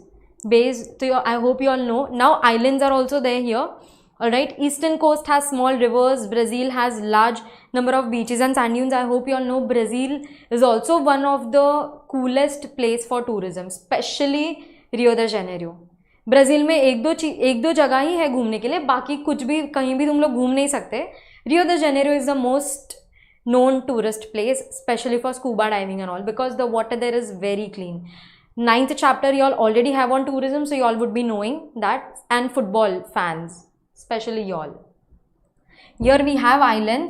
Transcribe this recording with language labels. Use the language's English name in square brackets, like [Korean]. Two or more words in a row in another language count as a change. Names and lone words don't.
[English] So I hope you all know. Now islands are also there here. Alright, eastern coast has small rivers, Brazil has large number of beaches and sand dunes. I hope you all know Brazil is also one of the coolest place for tourism, especially Rio de Janeiro. [Hindi] ब्राज़ील में एक दो जगह ही है घूमने के लिए, बाकी कुछ भी कहीं भी तुम लोग घूम नहीं सकते. [English] Rio de Janeiro is the most known tourist place, especially for scuba diving and all, because the water there is very clean. 9th chapter you all already have on tourism, so you all would be knowing that, and football fans, especially y'all. Here we have islands.